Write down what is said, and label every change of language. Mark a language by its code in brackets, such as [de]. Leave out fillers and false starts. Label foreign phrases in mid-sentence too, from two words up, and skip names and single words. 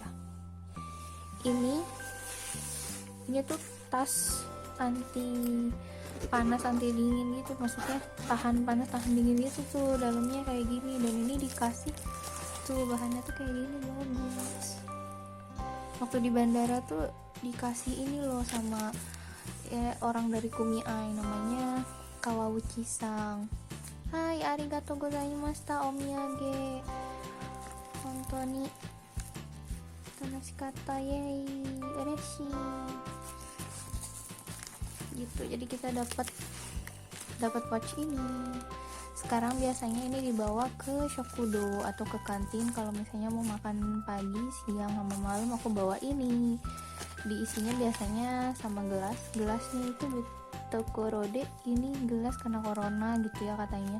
[id] Ini tuh tas anti panas anti dingin gitu, maksudnya tahan panas tahan dingin gitu tuh, dalamnya kayak gini. Dan ini dikasih tuh bahannya tuh kayak gini, bagus. Waktu di bandara tuh dikasih ini loh sama orang dari Kumiai, namanya Kawauchi-san. [ja] はい、ありがとうございました、お土産. 本当に楽しかった、yay、嬉しい. [id] Gitu. Jadi kita dapat pouch ini. Sekarang biasanya ini dibawa ke shokudo atau ke kantin kalau misalnya mau makan pagi, siang, sama malam. Aku bawa ini. Diisinya biasanya sama gelasnya itu di toko Rode, ini gelas karena corona gitu ya katanya.